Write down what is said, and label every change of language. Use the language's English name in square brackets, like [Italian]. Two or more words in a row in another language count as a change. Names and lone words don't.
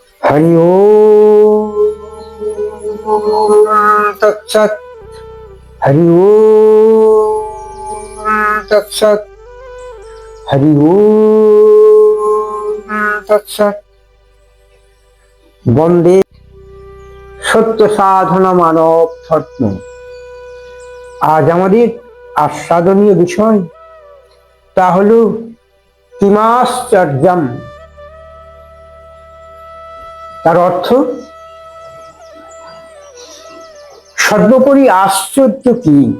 [Sanskrit] हरि ओम तत्सत्। हरि ओम तत्सत्। हरि ओम तत्सत्। [Bangla] বন্দে সত্য সাধনা মানব ধর্ম। আজ আমাদের আস্বাদনীয় বিষয় তা হল কিমাশ্চর্যম। তার অর্থ সর্বোপরি আশ্চর্য কি?